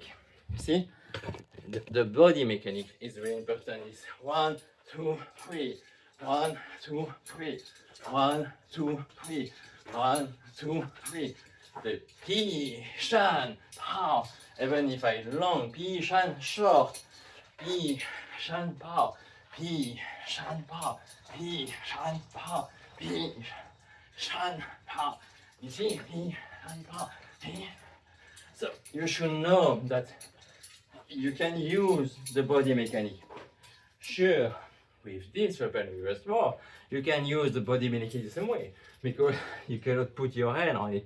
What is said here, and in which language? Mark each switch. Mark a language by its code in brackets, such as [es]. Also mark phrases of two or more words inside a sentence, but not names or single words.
[en] See, the body mechanic is very important. It's 1, 2, 3, 1, 2, 3, 1, 2, 3, 1, 2, 3. The Pi, Shan, Pao. Even if I long, Pi, Shan, short, Pi, Shan, Pao, Piquanpao, Piquanpao, Piquanpao. You see, Piquanpao. So you should know that you can use the body mechanic. Sure, with this weapon, with a sword, you can use the body mechanic the same way because you cannot put your hand on it.